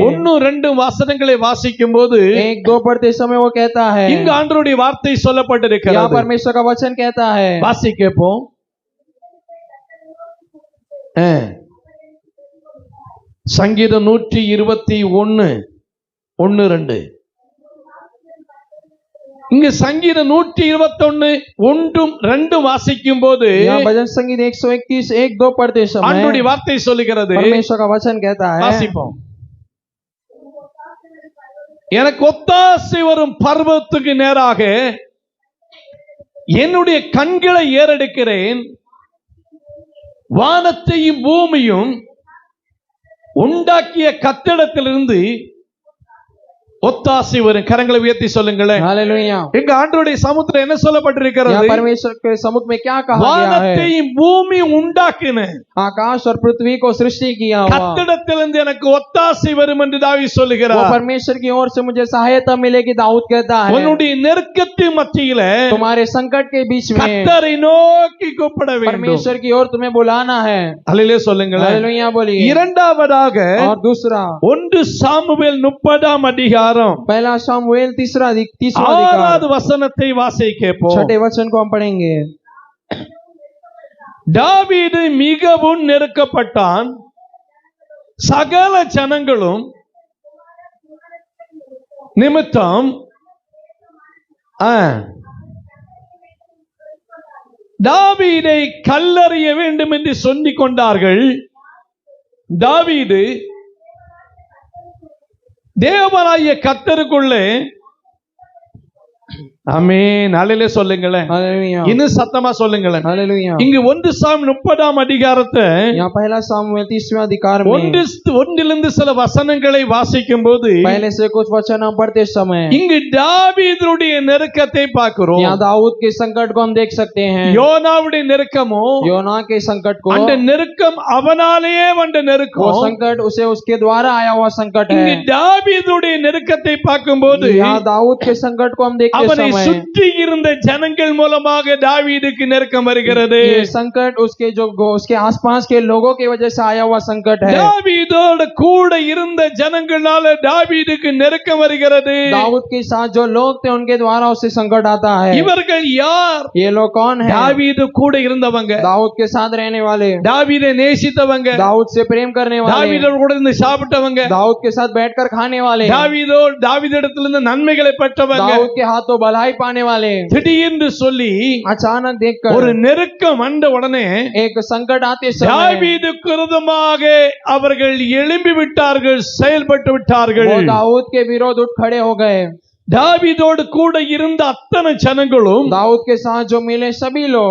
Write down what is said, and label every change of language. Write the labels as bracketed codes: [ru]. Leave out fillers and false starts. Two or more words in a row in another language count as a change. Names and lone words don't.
[ta] 1-2 வசனங்களை வாசிக்கும் போது [hi] 1-2 पढ़ते समय वो कहता है, [ta] இங்கு ஆண்டவருடைய வார்த்தை [hi] यहाँ [ta] சொல்லப்பட்டிருக்கிறது. [hi] परमेश्वर का वचन कहता है, [ta] வாசிக்கப்போம். சங்கீதம் 121 1-2 இங்க சங்கீதம் 121 ஒன்றும் ரெண்டும் வாசிக்கும் போது [hi] यहाँ भजन संगीत 131 1 2 पढ़ते समय [ta] ஆண்டவருடைய வார்த்தை சொல்லுகிறது. [hi] परमेश्वर का वचन कहता है, [ta] வாசிப்போம். எனக்கு ஒத்தாசை வரும் பர்வத்துக்கு நேராக என்னுடைய கண்களை ஏறெடுக்கிறேன். வானத்தையும் பூமியும் உண்டாக்கிய கத்திடத்திலிருந்து ஒத்தாசை வரும். கரங்களை உயர்த்தி சொல்லுங்களேன். [hi] हालेलुया। [ta] எங்க ஆண்டவருடைய சமுத்திரம் என்ன சொல்லப்பட்டிருக்கிறது? [hi] यहाँ परमेश्वर के समुद्र में क्या कहा गया है? [ta] வானத்தையும் பூமியும் உண்டாக்கின [hi] आकाश और पृथ्वी को सृष्टि किया हुआ, [ta] கத்திடத்திலிருந்து எனக்கு ஒத்தாசை வரும் என்று தாவீது [hi] वो [ta] சொல்லுகிறார். [hi] परमेश्वर की ओर से मुझे सहायता मिलेगी, दाऊद कहता है। [ta] உன்னுடைய நெருக்கத்தின் மத்தியில [hi] तुम्हारे संकट के बीच में [ta] கர்த்தரை நோக்கி கூப்பிட வேண்டும். [hi] परमेश्वर की ओर तुम्हें बुलाना है। [ta] அல்லேலூயா சொல்லுங்களேன். [hi] हालेलुया बोलिए। [ta] இரண்டாவதாக [hi] और दूसरा [ta] 1 சாமுவேல் 30 அதிகாரம் [hi] पहला सामुएल तीसरा अधिकार [ta] 6வது வசனத்தை வாசிக்கப்போம். [hi] छठे वचन को हम पढ़ेंगे। [ta] தாவீது மிகவும் நெருக்கப்பட்டான். சகல ஜனங்களும் நிமித்தம் தாவீதை கல்லறிய வேண்டும் என்று சொல்லிக் கொண்டார்கள். தாவீது தேவனாகிய கர்த்தருக்குள்ளே ஆமென் அல்லேலூயா சொல்லுங்களேன். [hi] हालेलुया। [ta] இன்னும் சத்தமா சொல்லுங்களேன். [hi] हालेलुया। [ta] இங்கு 1 சாமுவேல் 30 அதிகாரத்தை [hi] यहाँ पहला सामुएल 30वें अधिकार में [ta] ஒன்றிலிருந்து சில வசனங்களை வாசிக்கும் போது [hi] पहले से कुछ वचन हम पढ़ते समय [ta] இங்கு தாவீதுடைய நெருக்கத்தை பார்க்கிறோம். [hi] यहाँ दाऊद के संकट को हम देख सकते हैं। [ta] யோனாவுடைய நெருக்கமோ [hi] योना के संकट को, [ta] அந்த நெருக்கம் அவனாலேயே வந்த [hi] वो [ta] நெருக்கம். [hi] संकट उसे उसके द्वारा आया हुआ संकट [ta] இங்கு [hi] है। [ta] தாவீதுடைய நெருக்கத்தை பார்க்கும்போது [hi] यहाँ दाऊद के संकट को हम देखते [ta] அவனை [hi] समय [ta] சுற்றி இருந்த ஜனங்கள் மூலமாக தாவீதுக்கு நெருக்கம் வருகிறது. [hi] ये संकट उसके उसके आसपास के लोगों की वजह से आया हुआ संकट है। [ta] தாவீதோடு கூட இருந்த ஜனங்களால தாவீதுக்கு நெருக்கம் வருகிறது. [hi] दाऊद के साथ जो लोग थे उनके द्वारा उसे संकट आता है। [ta] இவர்கள் யார்? [hi] ये लोग कौन है? [ta] தாவீது கூட இருந்தவங்க, [hi] दाऊद के साथ रहने वाले, [ta] தாவீதை நேசித்தவங்க, [hi] दाऊद से प्रेम करने वाले, [ta] தாவீதோடு கூட இருந்து சாப்பிட்டவங்க, [hi] दाऊद के साथ बैठकर खाने वाले, [ta] தாவீதிடத்திலிருந்து நன்மைகளை பெற்றவங்க, [hi] दाऊद के हाथों भलाई पाने वाले। [ta] திடீர்னு சொல்லி [hi] अचानक देखकर [ta] ஒரு நெருக்கம் வந்த உடனே [hi] एक संकट आते समय [ta] தாவீதுக்கு விரோதமாக அவர்கள் எழும்பி விட்டார்கள், செயல்பட்டு விட்டார்கள். [hi] वो दाऊद के विरोध उठ खड़े हो गए। [ta] தாவீதோடு கூட இருந்த அத்தனை ஜனங்களும் [hi] दाऊद के साथ जो मिले सभी लोग